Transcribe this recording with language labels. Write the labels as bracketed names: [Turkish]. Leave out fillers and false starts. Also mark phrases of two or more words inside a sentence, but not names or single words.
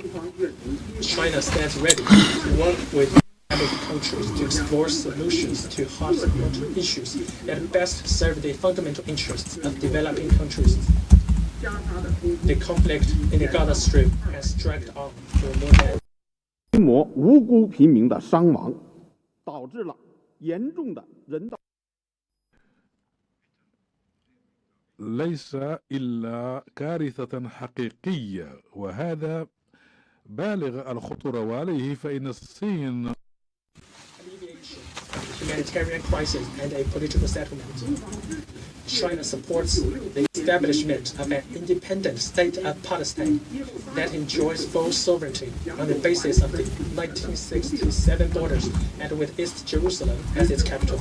[English] China stands ready to work with Islamic countries to explore solutions to hot issues that best serve the fundamental interests of developing countries. The conflict in the Gaza Strip has dragged on for more than [Chinese] 规模无辜平民的伤亡，导致了严重的人道。 [Arabic] ليس إلا كارثة حقيقية وهذا بالغ الخطورة وعليه فإن الصين [English] humanitarian crisis and a political settlement. China supports the establishment of an independent state of Palestine that enjoys full sovereignty on the basis of the 1967 borders and with East Jerusalem as its capital.